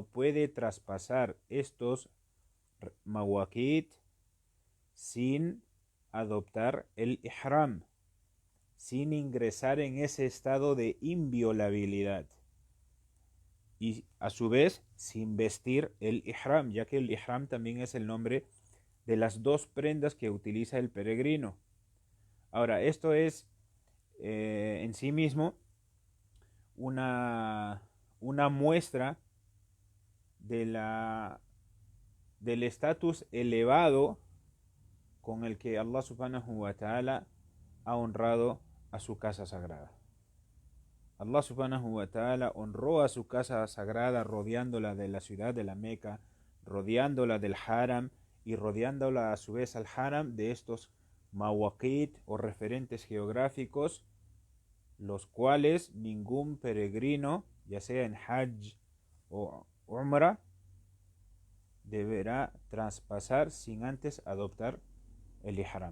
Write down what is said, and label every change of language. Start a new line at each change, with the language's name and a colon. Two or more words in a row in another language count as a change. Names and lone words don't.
Spanish: puede traspasar estos mawaqit sin adoptar el ihram, sin ingresar en ese estado de inviolabilidad, y a su vez sin vestir el ihram, ya que el ihram también es el nombre de las dos prendas que utiliza el peregrino. Ahora, esto es en sí mismo una muestra del estatus elevado con el que Allah
Arabic: سبحانه وتعالى
Spanish: ha honrado a su casa sagrada. Allah
Arabic: سبحانه وتعالى
Spanish: honró a su casa sagrada rodeándola de la ciudad de la Meca, rodeándola del Haram y rodeándola a su vez al Haram de estos mawaqit o referentes geográficos, los cuales ningún peregrino, ya sea en Hajj o Umrah, deberá traspasar sin antes adoptar el ihram.